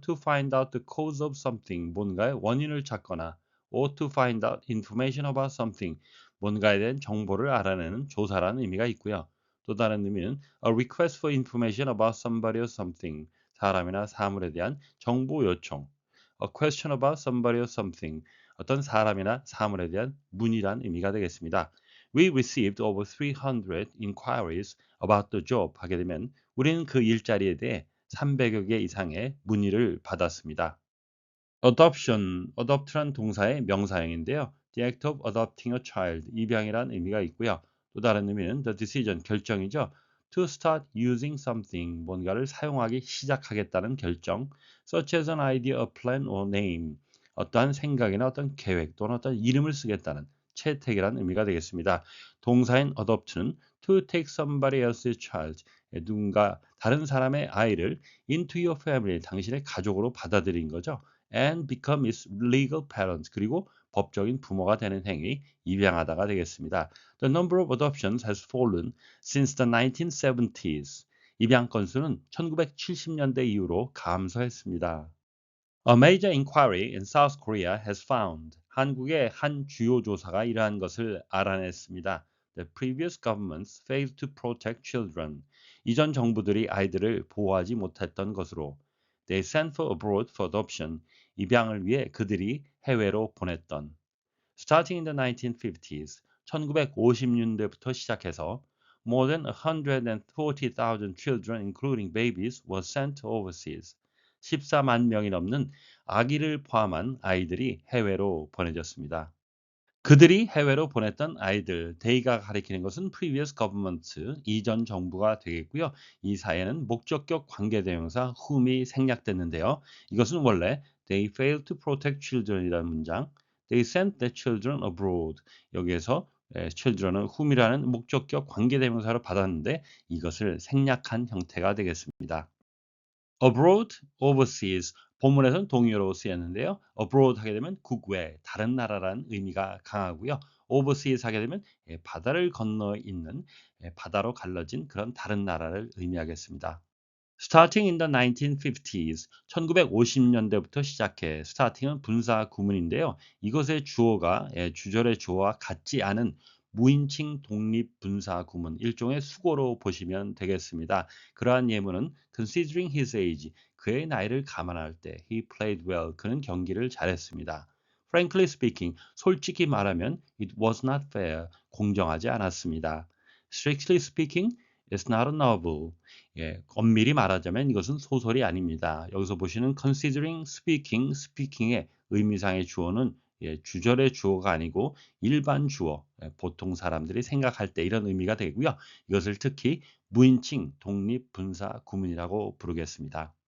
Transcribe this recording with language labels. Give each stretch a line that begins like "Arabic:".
English: To find out the cause of something,
Korean: 뭔가의 원인을 찾거나
English: or to find out information about something,
Korean: 뭔가에 대한 정보를 알아내는 조사라는 의미가 있고요. 또 다른 의미는
English: a request for information about somebody or something,
Korean: 사람이나 사물에 대한 정보 요청.
English: A question about somebody or something,
Korean: 어떤 사람이나 사물에 대한 문의란 의미가 되겠습니다.
English: We received over 300 inquiries about the job
Korean: 하게 되면 우리는 그 일자리에 대해 300여 개 이상의 문의를 받았습니다. Adoption, adopt란 동사의 명사형인데요.
English: The act of adopting a child,
Korean: 입양이란 의미가 있고요. 또 다른 의미는 the decision, 결정이죠.
English: To start using something,
Korean: 뭔가를 사용하기 시작하겠다는 결정.
English: Such as an idea, a plan or name,
Korean: 어떠한 생각이나 어떤 계획 또는 어떤 이름을 쓰겠다는 채택이라는 의미가 되겠습니다. 동사인 adopt는
English: to take somebody else's child,
Korean: 누군가 다른 사람의 아이를
English: into your family,
Korean: 당신의 가족으로 받아들인 거죠.
English: And become its legal parent,
Korean: 그리고 법적인 부모가 되는 행위, 입양하다가 되겠습니다.
English: The number of adoptions has fallen since the 1970s.
Korean: 입양 건수는 1970년대 이후로 감소했습니다.
English: A major inquiry in South Korea has found.
Korean: 한국의 한 주요 조사가 이러한 것을 알아냈습니다.
English: The previous governments failed to protect children.
Korean: 이전 정부들이 아이들을 보호하지 못했던 것으로.
English: They sent for abroad for adoption.
Korean: 입양을 위해 그들이 해외로 보냈던.
English: Starting in the 1950s.
Korean: 1950년대부터 시작해서
English: more than 140,000 children, including babies, were sent overseas.
Korean: 14만 명이 넘는 아기를 포함한 아이들이 해외로 보내졌습니다. 그들이 해외로 보냈던 아이들, they가 가리키는 것은 previous government, 이전 정부가 되겠고요. 이 사이에는 목적격 관계대명사 whom이 생략됐는데요. 이것은 원래
English: they failed to protect children
Korean: 이라는 문장,
English: they sent the children abroad,
Korean: 여기에서 children은 whom이라는 목적격 관계대명사로 받았는데 이것을 생략한 형태가 되겠습니다.
English: abroad, overseas.
Korean: 본문에서는 동의어로 쓰였는데요. abroad 하게 되면 국외, 다른 나라라는 의미가 강하고요. overseas 하게 되면 바다를 건너 있는 바다로 갈라진 그런 다른 나라를 의미하겠습니다.
English: Starting in the 1950s,
Korean: 1950년대부터 시작해 starting은 분사 구문인데요. 이것의 주어가 주절의 주어와 같지 않은 무인칭 독립 분사 구문, 일종의 수고로 보시면 되겠습니다. 그러한 예문은
English: considering his age,
Korean: 그의 나이를 감안할 때
English: he played well,
Korean: 그는 경기를 잘했습니다.
English: Frankly speaking,
Korean: 솔직히 말하면
English: it was not fair,
Korean: 공정하지 않았습니다.
English: Strictly speaking, it's not a novel.
Korean: 엄밀히 말하자면 이것은 소설이 아닙니다. 여기서 보시는 considering, speaking, speaking의 의미상의 주어는 주절의 주어가 아니고 일반 주어, 보통 사람들이 생각할 때 이런 의미가 되고요. 이것을 특히 무인칭 독립 분사 구문이라고 부르겠습니다.